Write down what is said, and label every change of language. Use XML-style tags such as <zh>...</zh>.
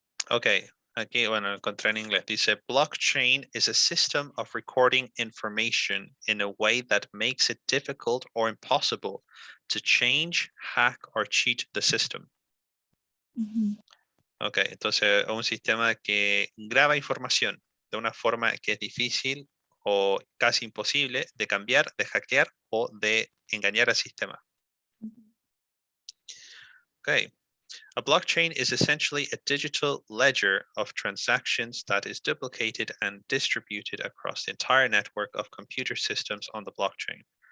<es>Okay, aquí, bueno, encontré en inglés. Dice,</es> <en>blockchain is a system of recording information in a way that makes it difficult or impossible to change, hack, or cheat the system.</en> <es>Ok, entonces un sistema que graba información de una forma que es difícil o casi imposible de cambiar, de hackear o de engañar al sistema.</es> <en>Okay. A blockchain is essentially a digital ledger of transactions that is duplicated and distributed across the entire network of computer systems on the blockchain.</en>